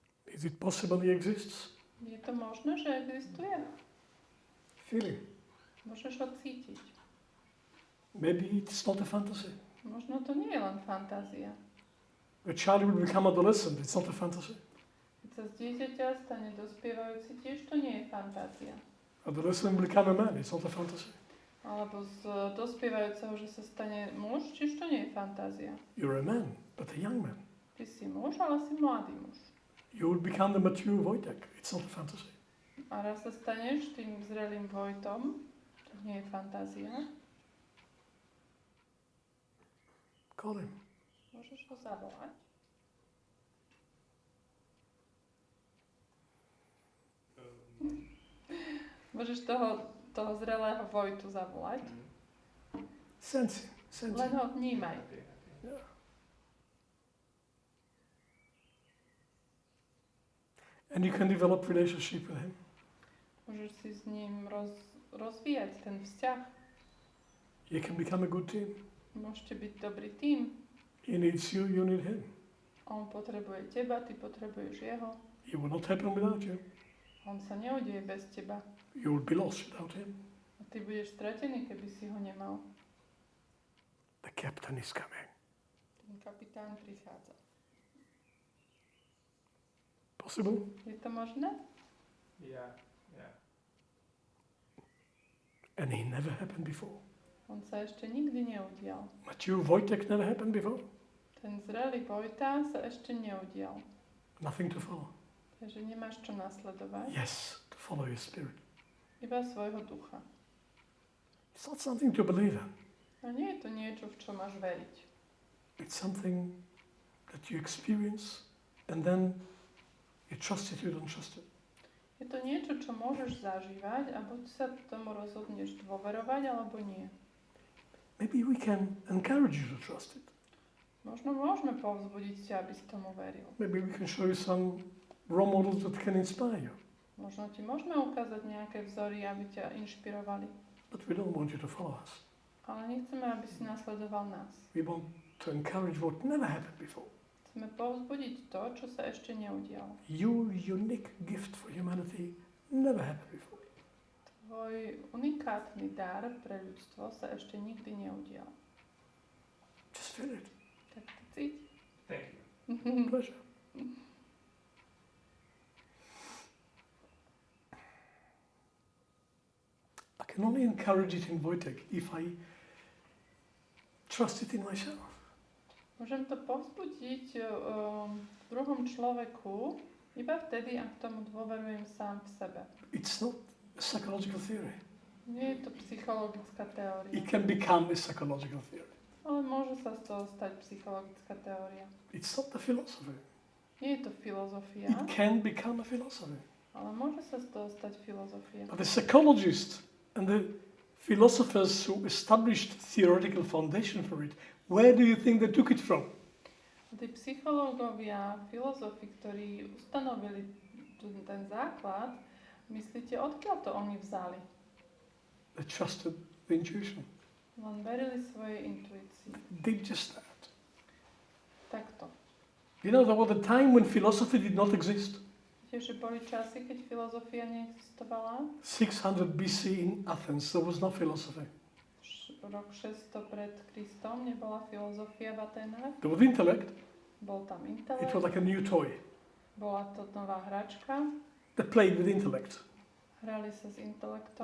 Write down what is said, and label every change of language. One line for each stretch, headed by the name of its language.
English: Is it possible he exists?
Slovak: Je to možné, že existuje?
English: Feel him.
Slovak: Môžeš ho cítiť.
English: Maybe it's not a fantasy.
Slovak: Možno to nie je len fantázia.
English: A child will become adolescent, it's not a fantasy.
Slovak: Keď sa z dieťaťa stane dospievajúci, tiež to nie je fantázia.
English: Adolescent will become a man, it's not a fantasy.
Slovak: Alebo z dospievajúceho, že sa stane muž, tiež to nie je fantázia.
English: You're a man, but a young man.
Slovak: Ty si muž, ale si mladý muž.
English: You will become the mature Wojtek, it's not a fantasy.
Slovak: A raz sa staneš tým zrelým Vojtom, to nie je fantázia.
English: Call him.
Slovak: Môžeš ho zavolať. Môžeš toho zrelého Vojtu zavolať.
English: Sense him.
Slovak: Len ho vnímaj.
English: Yeah. And you can develop relationship with him.
Slovak: Môžeš si s ním rozvíjať ten vzťah.
English: You can become a good team.
Slovak: Môžete byť dobrý tím.
English: He needs you, you need him.
Slovak: On potrebuje teba, ty potrebuješ jeho.
English: It will not happen without you.
Slovak: On sa neudeje bez teba.
English: You will be lost without him.
Slovak: A ty budeš stratený, keby si ho nemal.
English: The captain is coming.
Slovak: Ten kapitán prichádza.
English: Possible?
Slovak: Je to možné?
English: Yeah. And he never happened before.
Slovak: On sa ešte nikdy neudial.
English: Mature Wojtek never happened before.
Slovak: Ten zrelý Vojta sa ešte neudial.
English: Nothing to follow.
Slovak: Takže nemáš čo nasledovať.
English: Yes, to follow your spirit.
Slovak: Iba svojho ducha.
English: It's not something to believe in.
Slovak: A nie je to niečo, v čo máš veriť.
English: It's something that you experience and then you trust it, you don't trust it.
Slovak: Je to niečo, čo môžeš zažívať a buď sa tomu rozhodneš dôverovať, alebo nie.
English: Maybe we can encourage you to trust it.
Slovak: Možno môžeme povzbudiť ťa, aby si tomu veril.
English: Maybe we can show you some role models that can inspire you.
Slovak: Možno ti môžeme ukázať nejaké vzory, aby ťa inšpirovali.
English: But we don't want you to follow us.
Slovak: Ale nechceme, aby si nasledoval nás.
English: We want to encourage what never happened before.
Slovak: Chceme povzbudiť to, čo sa ešte neudialo.
English: Your unique gift for humanity never happened before.
Slovak: Tvoj unikátny dar pre ľudstvo sa ešte nikdy neudial.
English: Just feel it.
Slovak: Tak to cíť.
English: Thank you. Pleasure. I can only encourage it in Wojtek if I trust it in myself.
Slovak: Môžem to povzbudiť v druhom človeku iba vtedy, ak tomu dôverujem sám v sebe.
English: It's not a psychological theory.
Slovak: Nie je to psychologická teória,
English: It can become a psychological theory.
Slovak: ale môže sa z toho stať psychologická teória.
English: It's not a philosophy.
Slovak: Nie je to filozofia,
English: It can become a philosophy.
Slovak: ale môže sa z toho stať filozofia.
English: But the psychologists and the philosophers who established theoretical foundation for it, where do you think they took it from?
Slovak: Tí psychológovia, filozofi, ktorí ustanovili ten základ, myslíte, odkiaľ to oni vzali?
English: They trusted the intuition.
Slovak: Len verili svojej intuícii.
English: Did just that.
Slovak: Takto.
English: You know, there was a time when philosophy did not exist.
Slovak: Viete, že boli časy, keď filozofia neexistovala?
English: 600 BC in Athens, there was no philosophy.
Slovak: Rok 600 pred Kristom nebola filozofia v Atenách.
English: There was intellect.
Slovak: Bol tam
English: It
Slovak: intelekt.
English: was like a new toy.
Slovak: Bola to nová hračka.
English: They played with intellect,
Slovak: Hrali sa s intelektom.